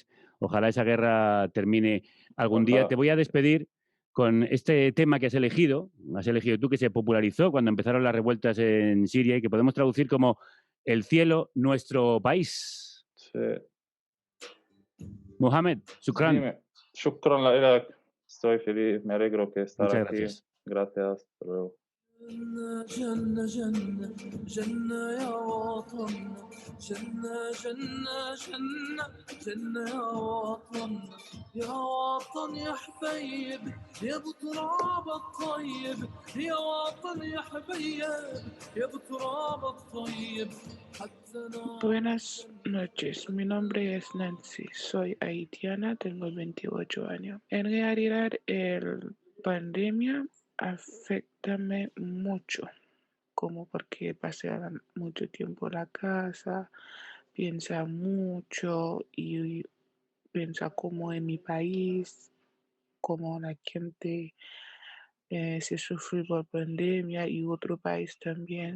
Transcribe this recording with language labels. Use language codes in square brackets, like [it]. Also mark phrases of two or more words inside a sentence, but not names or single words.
[es] Ojalá esa guerra termine algún día. Ojalá. Te voy a despedir con este tema que has elegido tú, que se popularizó cuando empezaron las revueltas en Siria y que podemos traducir como El cielo, nuestro país. Sí. Mohamed, shukran. Dime, [ar] شكرا لك. [es] Estoy feliz, me alegro que estar Muchas aquí. gracias. Gracias. Hasta luego. [ar] جنة جنة جنة يا وطن جنة جنة جنة جنة يا وطن يا وطن يا حبيب يا بتراب الطيب يا وطن يا حبيب يا بتراب الطيب [es] Buenas noches, mi nombre es Nancy, soy haitiana, tengo 28 años. En realidad, el pandemia afectame mucho, como porque pasé mucho tiempo en la casa, piensa mucho y piensa como en mi país, como la gente se sufrió por pandemia y otro país también.